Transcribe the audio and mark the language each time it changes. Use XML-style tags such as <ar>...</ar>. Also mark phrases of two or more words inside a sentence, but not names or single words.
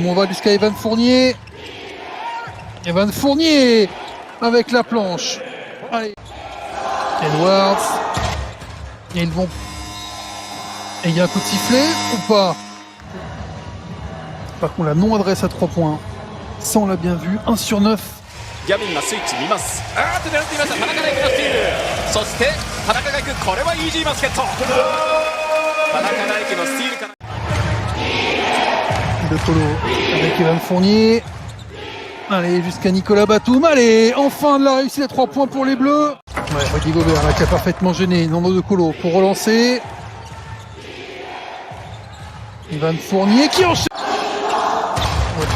<fr>On va jusqu'à Evan Fournier. Evan Fournier avec la planche. Allez. Edwards. Et ils vont. Et il y a un coup de sifflet ou pas? Par contre la non-adresse à 3 points. Ça on l'a bien vu. 1 sur 9.</fr> <ja>ギャビンがスイッチ見ます。狙っていました。田中大輝がスティール。そして田中が行く。これはイージーバスケット。田中大輝のスティールから。</ja> <fr>De Colo avec Evan Fournier. Allez, jusqu'à Nicolas Batum. Allez, enfin de la réussite à 3 points pour les Bleus. Ouais, Rudy Gobert là, qui a parfaitement gêné Nando De Colo pour relancer. Evan Fournier qui enchaîne.</fr>